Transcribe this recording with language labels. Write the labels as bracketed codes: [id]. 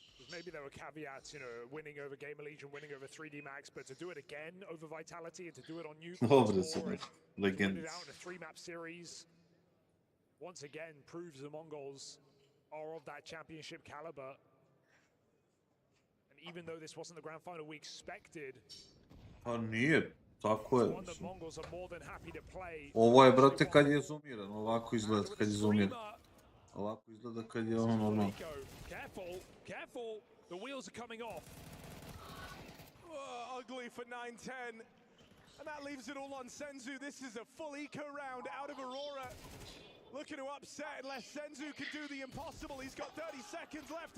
[en] Maybe there were caveats, you know, winning over Gamer Legion, winning over 3D Max, but to do it again over Vitality and to do it on Nuke and win it out in a 3-map series, once again proves the Mongols are of that championship caliber. And even though this wasn't the grand final we expected, [sr] Pa nije, tako je. [en] one that Mongols are more than happy to play. [sr] Ovo je, brate, kad je zoomiran, ovako izgleda kad je zoomiran. Ovako izgleda kad je ono normalno. [en] Careful, careful, the wheels are coming off. Ugly for 9-10. And that leaves it all on Senzu. This is a full eco round out of Aurora. Looking to upset unless Senzu can do the impossible. He's got 30 seconds left.